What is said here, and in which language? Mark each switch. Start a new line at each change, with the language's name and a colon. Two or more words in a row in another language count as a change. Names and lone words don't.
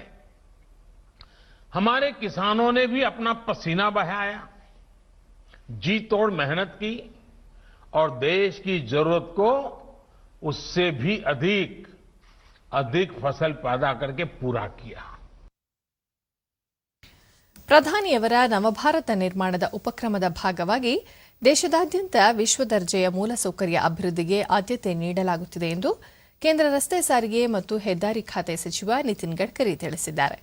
Hindi: हमारे किसानों ने भी अपना पसीना बहाया, जी तोड़ मेहनत की और देश की जरूरत को उससे भी अधिक फसल पैदा करके पूरा किया.
Kannada: ಪ್ರಧಾನಿಯವರ ನವಭಾರತ ನಿರ್ಮಾಣದ ಉಪಕ್ರಮದ ಭಾಗವಾಗಿ ದೇಶದಾದ್ಯಂತ ವಿಶ್ವದರ್ಜೆಯ ಮೂಲಸೌಕರ್ಯ ಅಭಿವೃದ್ಧಿಗೆ ಆದ್ಯತೆ ನೀಡಲಾಗುತ್ತಿದೆ ಎಂದು ಕೇಂದ್ರ ರಸ್ತೆ ಸಾರಿಗೆ ಮತ್ತು ಹೆದ್ದಾರಿ ಖಾತೆ ಸಚಿವ ನಿತಿನ್ ಗಡ್ಕರಿ ತಿಳಿಸಿದ್ದಾರೆ.